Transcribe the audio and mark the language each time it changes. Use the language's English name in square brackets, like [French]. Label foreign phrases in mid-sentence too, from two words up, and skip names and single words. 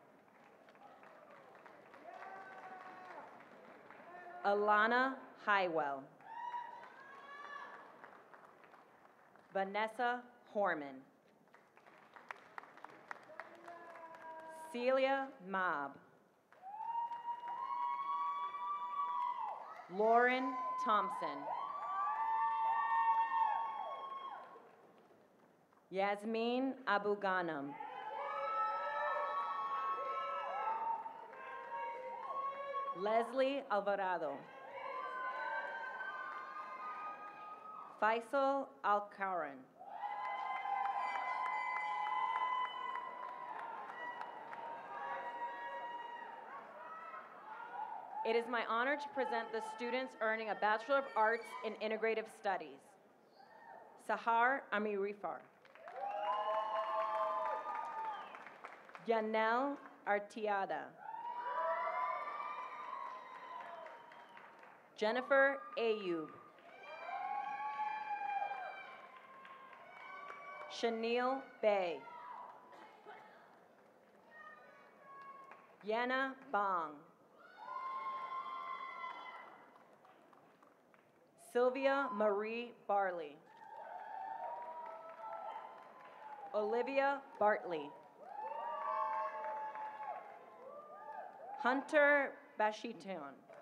[English] Alana Highwell. Vanessa Horman. Celia Mobb. Lauren Thompson. Yasmin Abu Ghanam. Leslie Alvarado. Faisal Alcaran. It is my honor to present the students earning a Bachelor of Arts in Integrative Studies. Sahar Amirifar. Yanel Artiada. Jennifer Ayub. Shanil Bay. Yana Bong. Sylvia Marie Barley. Olivia Bartley. Hunter Bashiton.